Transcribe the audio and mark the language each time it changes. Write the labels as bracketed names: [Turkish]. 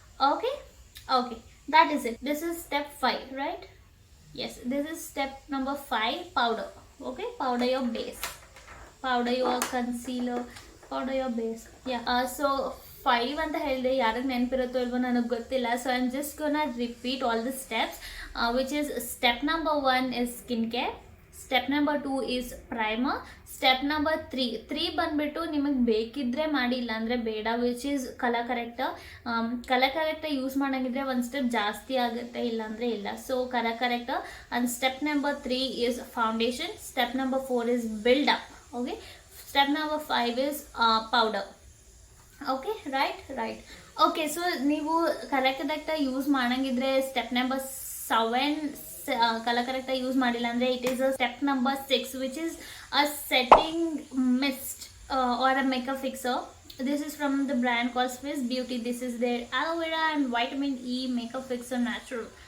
[English] Okay, that is it. This is step 5, right? Yes, this is step number 5, powder. Okay, powder your base, powder your concealer, powder your base. [Kannada] Yeah, so 5 ಅಂತ ಹೇಳಿದೆ, ಯಾರಿಗೆ ನೆನಪಿರುತ್ತೋ ಇಲ್ವೋ ನನಗೆ ಗೊತ್ತಿಲ್ಲ. [English] so I am just gonna repeat all the steps, which is step number 1 is skincare, step number 2 is primer, step number 3 [Kannada] ಬಂದ್ಬಿಟ್ಟು ನಿಮಗೆ ಬೇಕಿದ್ರೆ ಮಾಡಿ, ಇಲ್ಲಾಂದರೆ ಬೇಡ, [English] Which is colour corrector. [Kannada] Colour corrector use ಮಾಡೋಂಗಿದ್ರೆ ಒಂದು ಸ್ಟೆಪ್ ಜಾಸ್ತಿ ಆಗುತ್ತೆ, ಇಲ್ಲಾಂದರೆ ಇಲ್ಲ. So colour corrector. [English] And step number 3 is foundation, step number 4 is build up. Okay, step number 5 is powder. Okay, right. [Kannada] Okay, so ನೀವು ಕರೆಕ್ಟಾಗಿ ಯೂಸ್ ಮಾಡೋಂಗಿದ್ರೆ ಸ್ಟೆಪ್ ನಂಬರ್ 7 ಕಲರ್ ಕರೆಕ್ಟಾಗಿ use ಮಾಡಿಲ್ಲ ಅಂದರೆ [English] It is a step number 6, which is a setting mist or a makeup fixer. This is from the brand called Swiss Beauty. This is their aloe vera and vitamin E makeup fixer natural.